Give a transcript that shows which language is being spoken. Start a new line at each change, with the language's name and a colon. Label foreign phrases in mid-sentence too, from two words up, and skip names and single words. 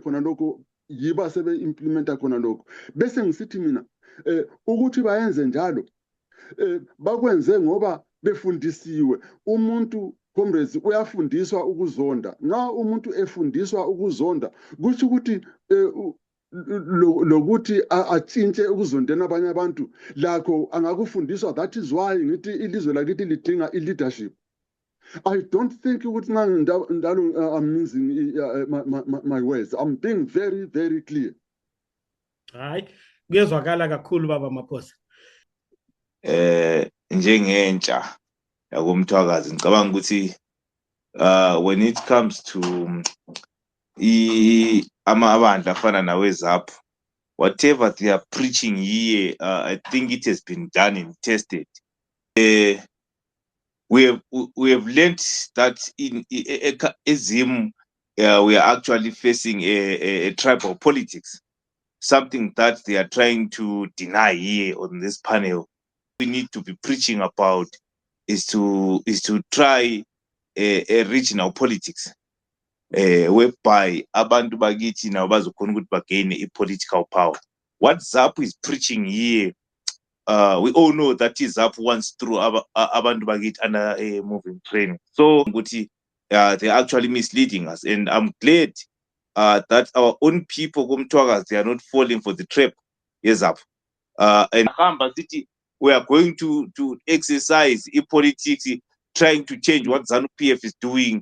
North Ndebele: khona lokho yibo asebe-implementa khona lokho bese ngisithi mina ukuthi bayenze njalo bakwenze ngoba befundisiwe umuntu comrades uyafundiswa ukuzonda nxa umuntu efundiswa ukuzonda kusho ukuthi lokuthi atshintshe ukuzondela abanye abantu lakho angakufundiswa.
English: That is why
North Ndebele: ngithi ilizwe lakithi lidinga i-leadership.
English: I don't think ukuthi I'm using my words. I'm being very, very clear.
North Ndebele: Hayi kuyezwakala kakhulu baba Maphosa. Njengentsha yakomthwakazi ngicabanga ukuthi
English: when it comes to
North Ndebele: amabandla afana naweZAPU,
English: whatever they are preaching here, I think it has been done and tested. We have learned that in Zim we are actually facing a tribal politics, something that they are trying to deny here on this panel. We need to be preaching about is to try a regional politics,
North Ndebele: whereby abantu bakithi nabo bazokhona ukuthi bagain
English: political power. What ZAPU is preaching here, we all know that ZAPU wants through
North Ndebele: abantu bakithi
English: under a moving training. So they're actually misleading us, and I'm glad that our own people komthwakazi, they are not falling for the trap yeZAPU. And Hamba City, we are going to exercise politics, trying to change what ZANU-PF is doing.